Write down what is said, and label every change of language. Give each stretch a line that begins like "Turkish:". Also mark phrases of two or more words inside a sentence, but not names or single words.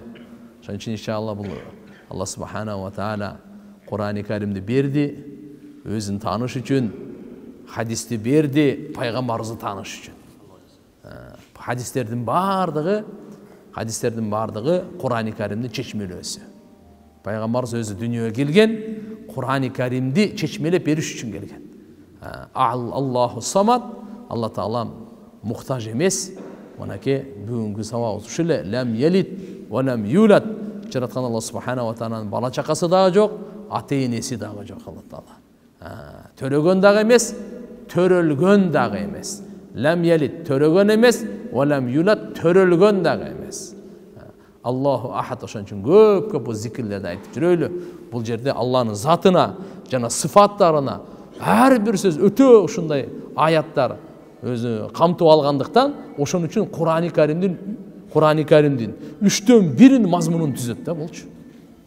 Kyrgyz: Ошон үчүн иншалла бул Алла
Arabic: سبحانه وتعالى
Kyrgyz: Кур'ан-ы Каримди берди, өзүн тааныш үчүн, хадисти берди, пайгамбарыбызды тааныш үчүн. Хадистердин бардыгы Кур'ан-ы Каримдин чечмелөөсү. Пайгамбарыбыз өзү дүйнөгө келген, Кур'ан-ы Каримди чечмелеп бериш үчүн келген.
Arabic: الله الصمد,
Kyrgyz: Алла Таала мухтаж эмес. Манаке бүгүнкү сабагыбыз ушу эле.
Arabic: لم يلد ولم يولد.
Kyrgyz: Жараткан Алла
Arabic: سبحانه وتعالى
Kyrgyz: бала чакасы дагы жок, ата энеси дагы жок Алла Таала. Төрөгөн дагы эмес, төрөлгөн дагы эмес.
Arabic: لم يلد
Kyrgyz: төрөгөн эмес,
Arabic: ولم يولد
Kyrgyz: төрөлгөн дагы эмес.
Arabic: الله أحد.
Kyrgyz: Ошон үчүн көп бул зикирлерди айтып жүрөйлү. Бул жерде Алланын затына жана сыфаттарына ар бир сөз өтө ушундай аяттар өзү камтып алгандыктан, ошон үчүн Кур'ан-ы Каримдин 3/1 мазмунун түзөт да болчу.